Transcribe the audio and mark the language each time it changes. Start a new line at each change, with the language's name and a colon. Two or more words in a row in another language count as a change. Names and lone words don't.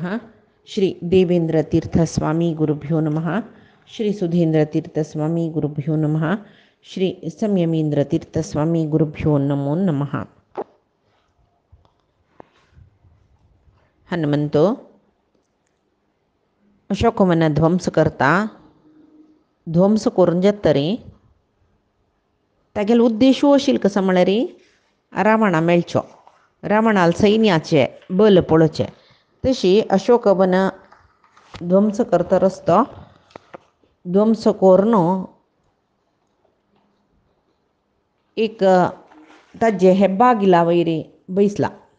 Sanskrit: श्री देवेंद्रतीर्थस्वामी गुरुभ्यो नमः। श्री सुधींद्रतीर्थस्वामी गुरुभ्यो नमः। श्री संयमींद्रतीर्थस्वामी गुरुभ्यो नमो नमः।
Konkani: हनुमंतो अशोकवन ध्वंस करता ध्वंस करून जातरी तागेलो उद्देशू आशिल कसो म्हळ्यार रावणा मेळचो, रावणाल सैन्याचे बल पळोवचें। तशी अशोकवन ध्वंस करता रस्तो ध्वंस करून एक ताजे हेब्बागिला वयरी बैसला।